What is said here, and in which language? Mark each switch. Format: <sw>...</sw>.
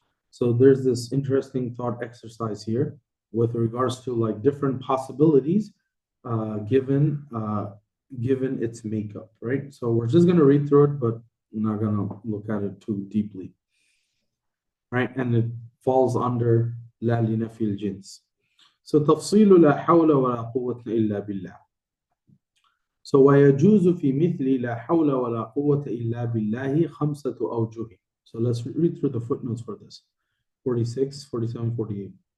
<en>So there's this interesting thought exercise here with regards to like different possibilities given its makeup, right? So we're just going to read through it, but we're not going to look at it too deeply, right? And it falls under la linafil jins. So</en> <ar>تفصيل لا حول ولا قوة إلا بالله. So ويجوز في مثل لا حول ولا قوة إلا بالله خمسة أوجه.</ar> <en>So let's read through the footnotes for this. 46, 47, 48.</en>